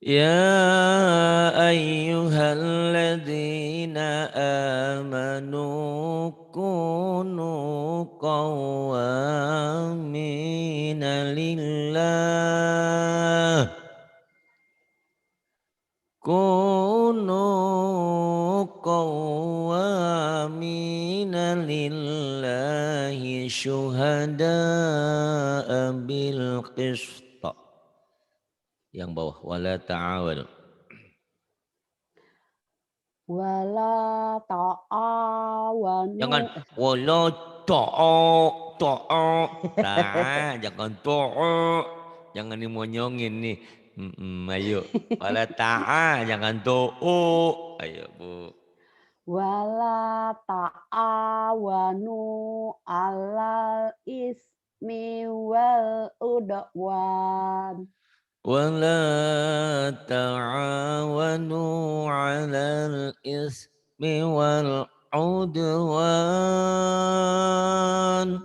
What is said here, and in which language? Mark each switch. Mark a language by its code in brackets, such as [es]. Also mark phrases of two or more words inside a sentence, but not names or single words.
[ar] يا أيها الذين آمنوا كونوا قوامين لله. كونوا قوامين لله شهداء بالقسط. [id] Yang bawah [ar] ولا تعاونوا. Wala [id] Jangan [ar] ta'awanu ولا تعا jangan تعا. [id] Jangan dimonyongin nih. Ayo. [ar] ولا تعا [id] jangan to'o. Ayo Bu. [ar] ولا تعاونوا على الإثم والعدوان. ولا تعاونوا على الإثم والعدوان